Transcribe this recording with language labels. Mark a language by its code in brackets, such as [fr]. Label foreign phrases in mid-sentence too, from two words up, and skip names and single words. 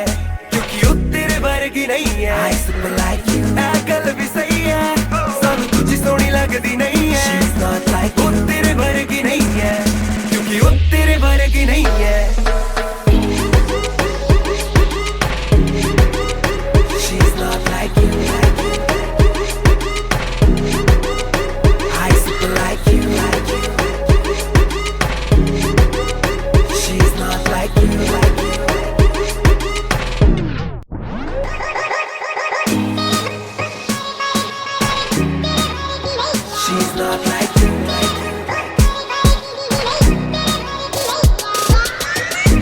[pa] ਕਿਉਂਕਿ ਉਹ ਤੇਰੇ ਵਰਗੀ ਨਹੀਂ ਹੈ [en] I super like you [pa] ਇਹ ਗੱਲ ਵੀ ਸਹੀ ਹੈ ਸਭ ਕੁਝ ਸੋਹਣੀ ਲੱਗਦੀ ਨਹੀਂ ਹੈ [en] she's not like you [pa] ਉਹ ਤੇਰੇ ਵਰਗੀ ਨਹੀਂ ਹੈ ਕਿਉਂਕਿ ਉਹ ਤੇਰੇ ਵਰਗੀ ਨਹੀਂ ਹੈ [en] she's not like you I super like you she's not like you she's not like you